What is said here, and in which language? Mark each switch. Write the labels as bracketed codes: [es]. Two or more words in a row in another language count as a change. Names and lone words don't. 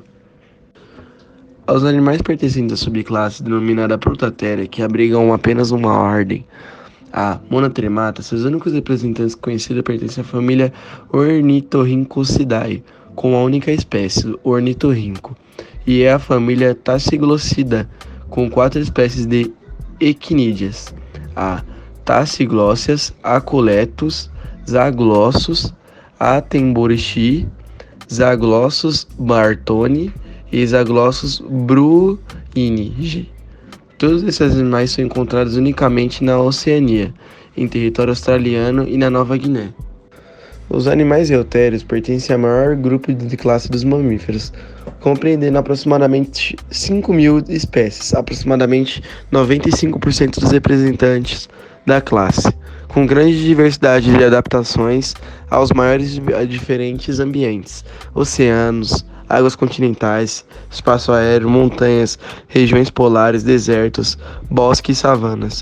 [pt] Os animais pertencentes à subclasse denominada Prototheria, que abrigam apenas uma ordem, a Monotremata, seus únicos representantes conhecidos pertencem à família Ornithorhynchosidae, com a única espécie, o ornitorrinco, e é a família Tachyglossidea, com 4 espécies de equinídeas, a Tachygloscias, Aculetus, Zaglossus, Atemborichi, Zaglossus bartoni e Zaglossus bruinigi. Todos esses animais são encontrados unicamente na Oceania, em território australiano e na Nova Guiné. Os animais eutérios pertencem ao maior grupo de classe dos mamíferos, compreendendo aproximadamente 5.000 espécies, aproximadamente 95% dos representantes da classe, com grande diversidade de adaptações aos maiores diferentes ambientes, oceanos, águas continentais, espaço aéreo, montanhas, regiões polares, desertos, bosques e savanas.